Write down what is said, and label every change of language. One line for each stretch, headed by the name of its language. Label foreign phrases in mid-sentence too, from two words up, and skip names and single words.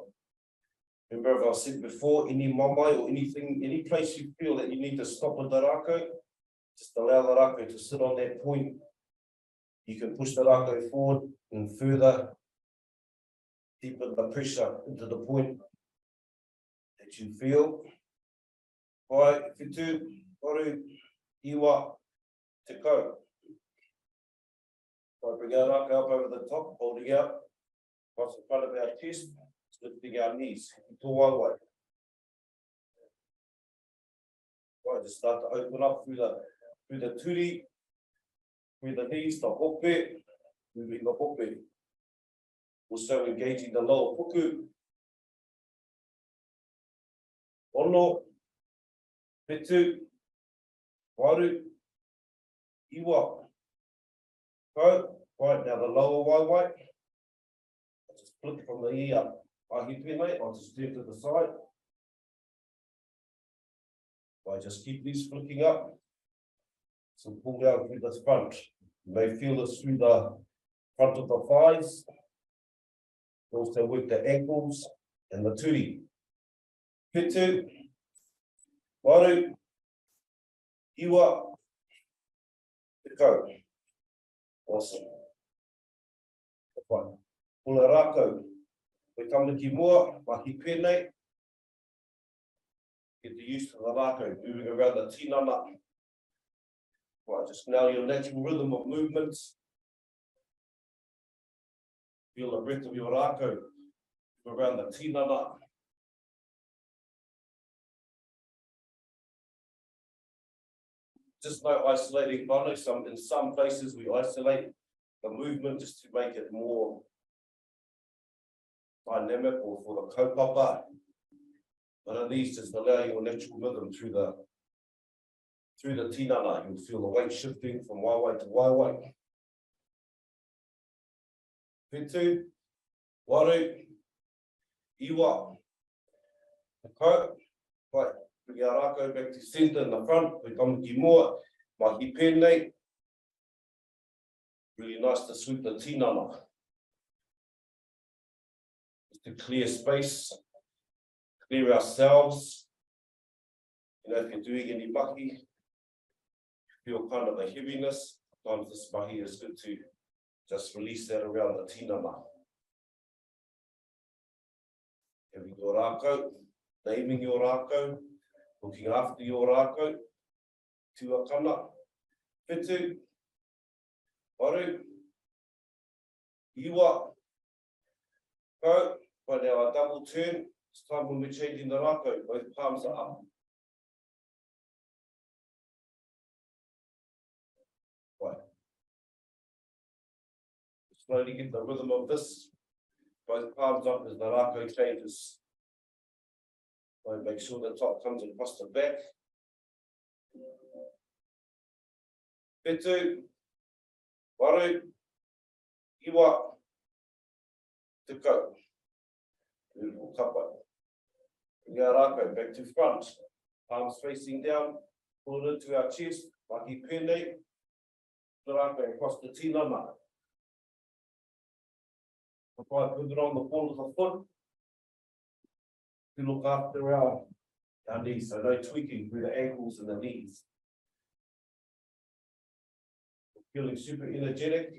English: Remember, as I said before, any mamai or anything, any place you feel that you need to stop with the Rākau, just allow the Rākau to sit on that point. You can push the Rākau forward and further deepen the pressure into the point that you feel.
Māori: Kai, whitu, waru, iwa, te kau.
English: Right, bring our Rākau up over the top, holding out across the front of our chest, lifting our knees, to waiwai. Right, just start to open up through the turi, through the knees, the hope, moving the hope. Also engaging the lower puku.
Māori: Ono, pitu, waru, iwa, kau.
English: Right, now the lower waiwai. Just flick from the ear.
Māori: Mahi pēnei,
English: I'll just turn to the side. I just keep these flicking up. So pull down through the front. You may feel this through the front of the thighs. Also work the ankles and the turi.
Māori: Whitu, waru, iwa, te kau.
English: Awesome. Fine.
Māori: Mahi Rākau.
English: We come to
Māori: ki mua, mahi pēnei.
English: Get used to the Rākau, moving around the tinana. Right, just now your natural rhythm of movements. Feel the breath of your Rākau around the tinana. Just no isolating whānau. In some places we isolate the movement just to make it more dynamic or for the kaupapa. But in these, just allow your natural rhythm through the tinana. You'll feel the weight shifting from waiwai to waiwai.
Māori: Whitu, waru, iwa, te kau.
English: Right, bring our Rākau back to centre in the front. We come
Māori: ki mua, mahi pēnei.
English: Really nice to sweep the tinana. Just to clear space, clear ourselves. You know, if you're doing any mahi, feel kind of a heaviness. Sometimes this mahi is good to just release that around the tinana. Having your Rākau, naming your Rākau, looking after your Rākau,
Māori: tuakana, whitu, waru, iwa, kau.
English: Right now, a double turn. It's time when we're changing the Rākau, both palms are up. Right. Slowly get the rhythm of this. Both palms up as the Rākau changes. So make sure the top comes across the back.
Māori: Whitu, waru, iwa, te kau.
English: Beautiful tapa. Bring our Rākau back to front. Palms facing down. Pull it into our chest.
Māori: Mahi pēnei.
English: The Rākau across the tinana. Apply, put it on the ball of the foot. To look after our knees, so no tweaking through the ankles and the knees. Feeling super energetic.